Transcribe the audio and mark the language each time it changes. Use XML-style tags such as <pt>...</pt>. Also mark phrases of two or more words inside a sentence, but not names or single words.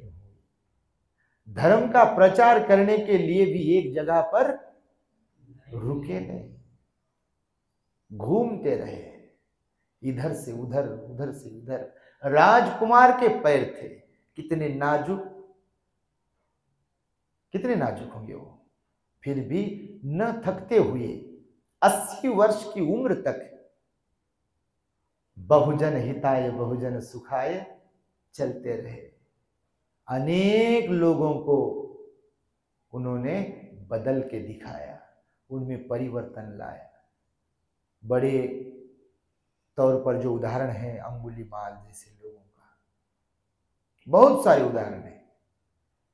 <hi>धर्म का प्रचार करने के लिए भी एक जगह पर रुके नहीं, घूमते रहे, इधर से उधर उधर से इधर। राजकुमार के पैर थे, कितने नाजुक, कितने नाजुक होंगे वो, फिर भी न थकते हुए 80 वर्ष की उम्र तक</hi> <pi>बहुजन हिताय बहुजन सुखाय</pi> <hi>चलते रहे। अनेक लोगों को उन्होंने बदल के दिखाया, उनमें परिवर्तन लाया। बड़े तौर पर जो उदाहरण है अंगुलीमाल जैसे लोगों का, बहुत सारे उदाहरण हैं।</hi>